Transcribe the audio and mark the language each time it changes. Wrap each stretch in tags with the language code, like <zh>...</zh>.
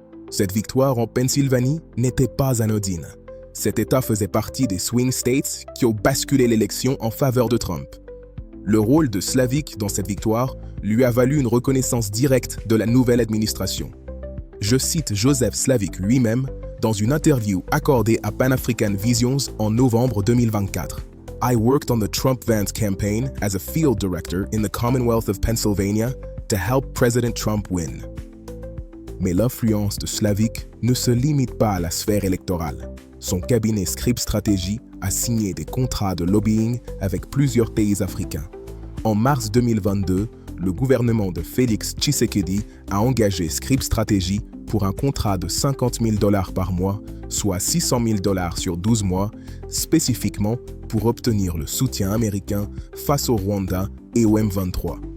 <fr>Cette victoire en Pennsylvanie n'était pas anodine. Cet État faisait partie des swing states qui ont basculé l'élection en faveur de Trump. Le rôle de Slavic dans cette victoire lui a valu une reconnaissance directe de la nouvelle administration. Je cite Joseph Slavic lui-même dans une interview accordée à Pan-African Visions en novembre 2024.</fr> <en>I worked on the Trump-Vance campaign as a field director in the Commonwealth of Pennsylvania to help President Trump win.</en> <fr>Mais l'influence de Slavic ne se limite pas à la sphère électorale. Son cabinet Scribe Strategy a signé des contrats de lobbying avec plusieurs pays africains. En mars 2022, le gouvernement de Félix Tshisekedi a engagé Scribe Strategy pour un contrat de $50 000 par mois, soit $600 000 sur 12 mois, spécifiquement pour obtenir le soutien américain face au Rwanda et au M23.</fr>